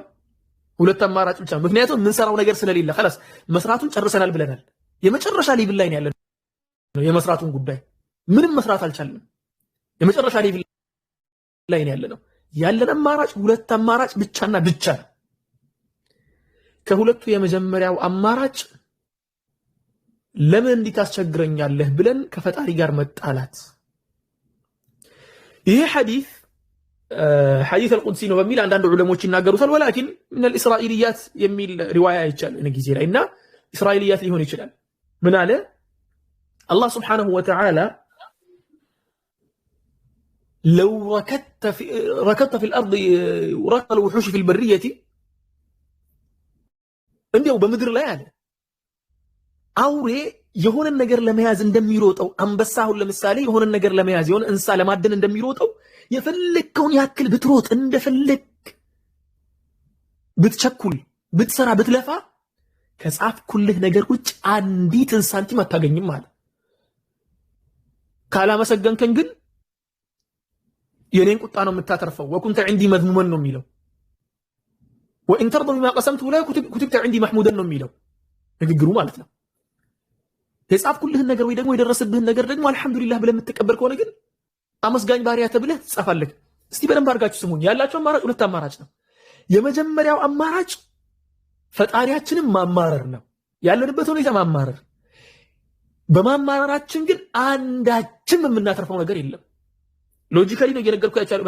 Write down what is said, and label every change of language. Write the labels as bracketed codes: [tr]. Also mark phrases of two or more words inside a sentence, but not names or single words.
[am] ሁለት አማራጭ ብቻ። ምክንያቱም የምንሰራው ነገር ስለሌለ خلاص መስራቱን ጨርሰናል ብለናል። የመጨረሻ ሌቭል ላይ ነው ያለን። የመስራቱን ጉዳይ ምንም መስራት አልቻልንም። የመጨረሻ ሌቭል ላይ ነው ያለነው። ያለን አማራጭ ሁለት አማራጭ ብቻና ብቻ ነው። ከሁለቱ የመጀመሪያው አማራጭ ለምን እንዲህ ታስቸግረኛለህ ብለን ከፈጣሪ ጋር መጣላት። ይሄ ሐዲስ [ar] حديث القدسي [am] ነው በሚል አንዳንድ ዑለሞች ይናገሩታል [ar] ولكن من الاسرائيليات [am] የሚል ሪዋያ ይቻል እነ ጊዜ ላይ እና እስራኤልያት ሊሆን ይችላል ምን አለ [ar] الله سبحانه وتعالى لو ركضت في الارض وركض الوحوش في البريه [am] እንዲያው በምድር ላይ አለ አውሬ የሆነ ነገር ለመያዝ እንደሚሮጠው አንበሳውን ለምሳሌ የሆነ ነገር ለመያዝ የሆነ እንስሳ ለማደን እንደሚሮጠው የፈለከውን ያክል ብትሮጥ እንደፈለክ ብትቸኩል ብትሰራ ብትለፋ ከጻፍኩልህ ነገር ውጭ አንዲትን ሳንቲም አታገኝም ማለት ካላመሰገንከን ግን የኔን ቁጣ ነው የምታተርፈው ወኩንተ [ar] عندي مذموما [am] ነው የሚለው [ar] وان ترضى بما قسمت لا كتبت عندي محمودا [am] ነው የሚለው ንግግሩ ማለት ነው የጻፍኩልህ ነገር ወይ ደግሞ የደረሰብህ ነገር ደግሞ አልহামዱሊላህ ብለህ የምትቀበል ከሆነ ግን አመስጋኝ ባሪያ ተብለህ ጻፋለህ እስቲ በደንብ አድርጋችሁ ስሙኝ ያላችሁ አማራጭ ሁለት አማራጭ ነው የመጀመሪያው አማራጭ ፈጣሪያችንን ማማረር ነው ያለንበት ሁኔታ ማማረር በማማረራችን ግን አንዳችም የምናተርፈው ነገር የለም ሎጂካሊ ነው እየነገርኩህ ያቻለው